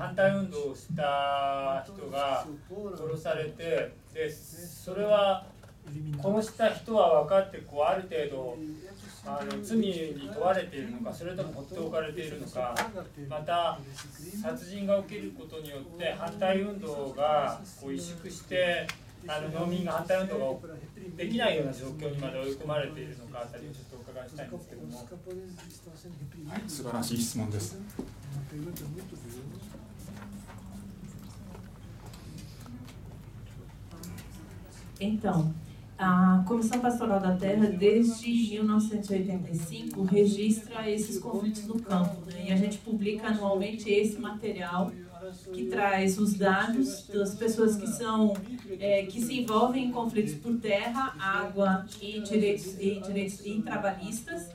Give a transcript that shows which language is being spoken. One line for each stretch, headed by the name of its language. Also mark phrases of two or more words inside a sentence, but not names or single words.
Japanese: 反対運動をした人が殺されて、でそれは殺した人は分かってある程度罪に問われているのか、それとも放っておかれているのか、また殺人が起きることによって反対運動が萎縮して農民が反対運動ができないような状況にまで追い込まれているのかあたりをちょっとお伺いしたいんですけども。はい、素晴らしい質問です。
Portuguese: Então, a Comissão Pastoral da Terra, desde 1985, registra esses conflitos no campo, né? E a gente publica anualmente esse material que traz os dados das pessoas que se envolvem em conflitos por terra, água e direitos trabalhistas.